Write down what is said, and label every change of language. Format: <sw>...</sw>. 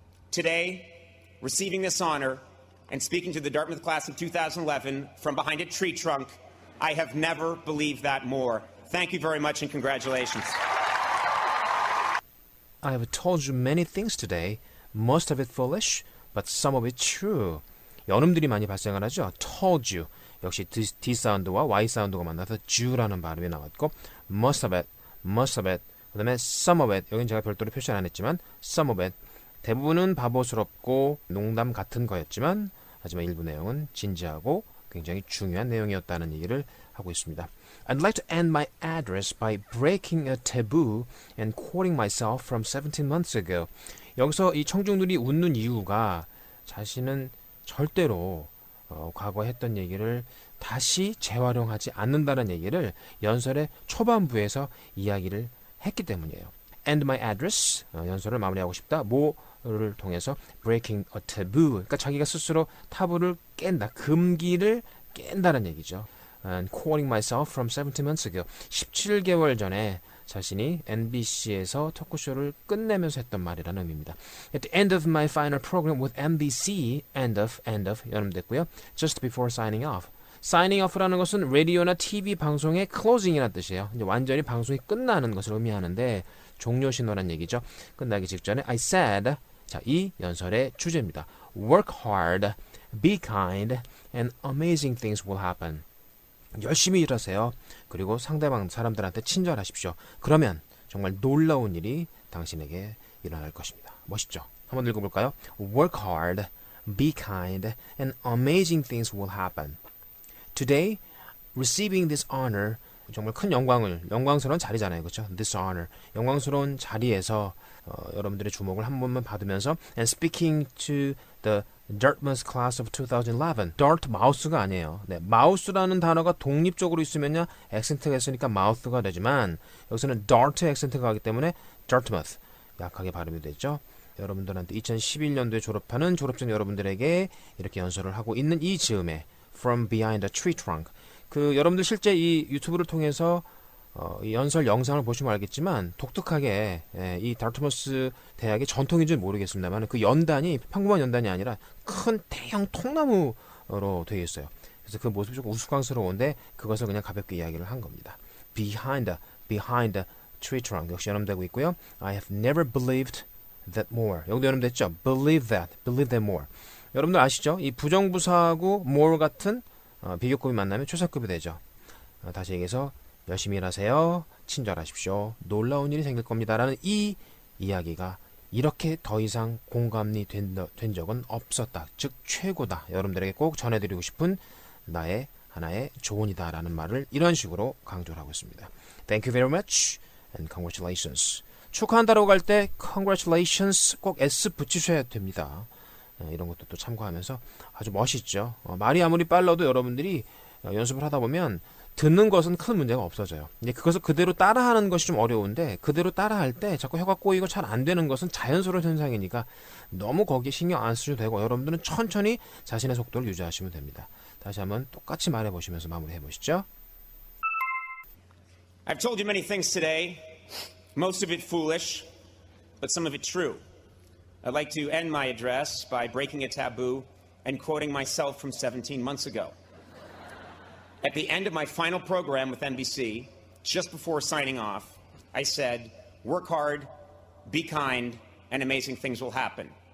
<en>Today, receiving this honor and speaking to the Dartmouth class of 2011 from behind a tree trunk, I have never believed that more. Thank you very much and congratulations. I have told you many things today, most of it foolish, but some of it true.</en> <ko>연음들이 많이 발생을 하죠.</ko> <en>told you.</en> <ko>역시 D 사운드와 Y 사운드가 만나서 you라는 발음이 나왔고,</ko> <en>most of it.</en> <ko>그 다음에</ko> <en>some of it.</en> <ko>여기는 제가 별도로 표시는 안 했지만,</ko> <en>some of it.</en> <ko>대부분은 바보스럽고 농담 같은 거였지만, 하지만 일부 내용은 진지하고 굉장히 중요한 내용이었다는 얘기를 하고 있습니다.</ko> <en>I'd like to end my address by breaking a taboo and quoting myself from 17 months ago.</en> <ko>여기서 이 청중들이 웃는 이유가 자신은 절대로 과거에 했던 얘기를 다시 재활용하지 않는다는 얘기를 연설의 초반부에서 이야기를 했기 때문이에요.</ko> <en>End my address,</en> <ko>연설을 마무리하고 싶다. 뭐를 통해서</ko> <en>breaking a taboo,</en> <ko>그러니까 자기가 스스로 타부를 깬다, 금기를 깬다는 얘기죠.</ko> <en>And quoting myself from 17 months ago,</en> <ko>17개월 전에 자신이 NBC에서 토크쇼를 끝내면서 했던 말이라는 의미입니다.</ko> <en>At the end of my final program with NBC, end of</en> <ko>연음됐고요.</ko> <en>Just before signing off.</en> <ko>signing off라는 것은 라디오나 TV 방송의 closing이라는 뜻이에요. 이제 완전히 방송이 끝나는 것을 의미하는데 종료 신호란 얘기죠. 끝나기 직전에</ko> <en>I said,</en> <ko>자, 이 연설의 주제입니다.</ko> <en>Work hard, be kind, and amazing things will happen.</en> <ko>열심히 일하세요. 그리고 상대방 사람들한테 친절하십시오. 그러면 정말 놀라운 일이 당신에게 일어날 것입니다. 멋있죠? 한번 읽어볼까요?</ko> <en>Work hard, be kind, and amazing things will happen. Today, receiving this honor,</en> <ko>정말 큰 영광스러운 자리잖아요. 그렇죠?</ko> <en>This honor,</en> <ko>영광스러운 자리에서 여러분들의 주목을 한 번만 받으면서</ko> <en>and speaking to the Dartmouth class of 2011.</en> <ko>Dart, 마우스가 아니에요. 네, 마우스라는 단어가 독립적으로 있으면요, 액센트가 있으니까 마우스가 되지만 여기서는 Dart 액센트가 가기 때문에 Dartmouth, 약하게 발음이 되죠. 여러분들한테 2011년도에 졸업하는 졸업생 여러분들에게 이렇게 연설을 하고 있는 이 즈음에</ko> <en>From behind a tree trunk.</en> <ko>그 여러분들 실제 이 유튜브를 통해서 이 연설 영상을 보시면 알겠지만 독특하게 이 다트머스 대학의 전통인지 모르겠습니다만 그 연단이 평범한 연단이 아니라 큰 대형 통나무로 되어 있어요. 그래서 그 모습이 조금 우스꽝스러운데 그것을 그냥 가볍게 이야기를 한 겁니다.</ko> <en>Behind a tree trunk</en> <ko>역시 연음되고 있고요.</ko> <en>I have never believed that more.</en> <ko>여기도 연음됐죠.</ko> <en>Believe that more.</en> <ko>여러분들 아시죠? 이 부정부사하고 more 같은 비교급이 만나면 최상급이 되죠. 다시 얘기해서 열심히 일하세요. 친절하십시오. 놀라운 일이 생길 겁니다. 라는 이 이야기가 이렇게 더 이상 공감이 된 적은 없었다. 즉 최고다. 여러분들에게 꼭 전해드리고 싶은 나의 하나의 조언이다라는 말을 이런 식으로 강조를 하고 있습니다.</ko> <en>Thank you very much and congratulations.</en> <ko>축하한다라고 할 때 congratulations 꼭 S 붙이셔야 됩니다. 이런 것도 또 참고하면서 아주 멋있죠. 말이 아무리 빨라도 여러분들이 연습을 하다 보면 듣는 것은 큰 문제가 없어져요. 이제 그것을 그대로 따라하는 것이 좀 어려운데 그대로 따라할 때 자꾸 혀가 꼬이고 잘 안 되는 것은 자연스러운 현상이니까 너무 거기에 신경 안 쓰셔도 되고 여러분들은 천천히 자신의 속도를 유지하시면 됩니다. 다시 한번 똑같이 말해보시면서 마무리해 보시죠.</ko> <en>I've told you many things today, most of it foolish, but some of it true. I'd like to end my address by breaking a taboo and quoting myself from 17 months ago. At the end of my final program with NBC, just before signing off, I said, work hard, be kind, and amazing things will happen.</en>